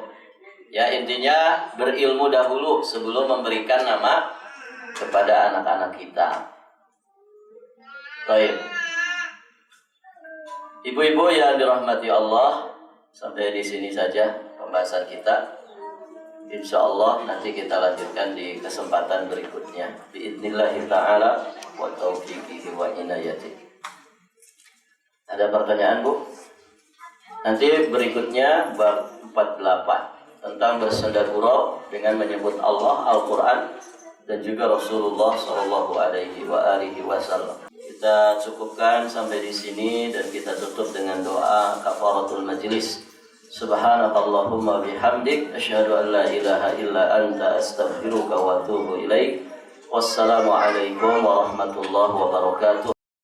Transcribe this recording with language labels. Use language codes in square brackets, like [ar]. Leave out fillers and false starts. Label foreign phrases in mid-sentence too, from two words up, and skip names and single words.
[id] Ya intinya berilmu dahulu sebelum memberikan nama kepada anak-anak kita. Baik. Ibu-ibu yang dirahmati Allah, sampai di sini saja pembahasan kita. [ar] إن شاء الله [id] nanti kita lanjutkan di kesempatan berikutnya. [ar] بإذن الله تعالى وتوفيقه وعنايته. [id] Ada pertanyaan, Bu? Nanti berikutnya bab 48 tentang bersenda gurau dengan menyebut Allah, Al-Quran dan juga Rasulullah [ar] صلى الله عليه وسلم. [id] Kita cukupkan sampai di sini dan kita tutup dengan doa [ar] كفارة المجلس. سبحانك اللهم بحمدك أشهد أن لا إله إلا أنت أستغفرك وأتوب إليك. والسلام عليكم ورحمة الله وبركاته.